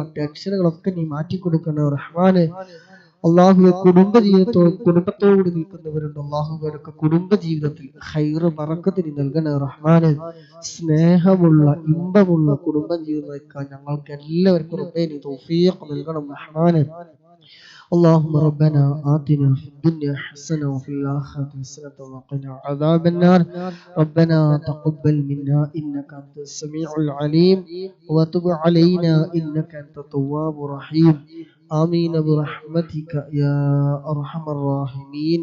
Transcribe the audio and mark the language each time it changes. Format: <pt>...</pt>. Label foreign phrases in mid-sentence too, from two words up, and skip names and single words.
<ml>ടെൻഷനുകളൊക്കെ നീ മാറ്റിക്കൊടുക്കണേ റഹ്മാനെ. അല്ലാഹുവേ കുടുംബത്തോട് നിൽക്കുന്നവരുണ്ട്, അല്ലാഹുവേ കുടുംബ ജീവിതത്തിൽ ഖൈറ് ബറക്കത്ത് നീ നൽകണേ റഹ്മാനെ. സ്നേഹമുള്ള ഇമ്പമുള്ള കുടുംബ ജീവിതം നയിക്കാൻ ഞങ്ങൾക്ക് എല്ലാവർക്കും റബ്ബേ നീ തൗഫീഖ് നൽകണം റഹ്മാനെ.</ml> <ar>اللهم ربنا آتنا في الدنيا حسنة وفي الآخرة حسنة وقنا عذاب النار. ربنا تقبل منا إنك أنت السميع العليم وتب علينا إنك أنت التواب الرحيم. آمين برحمتك يا أرحم الراحمين.</ar>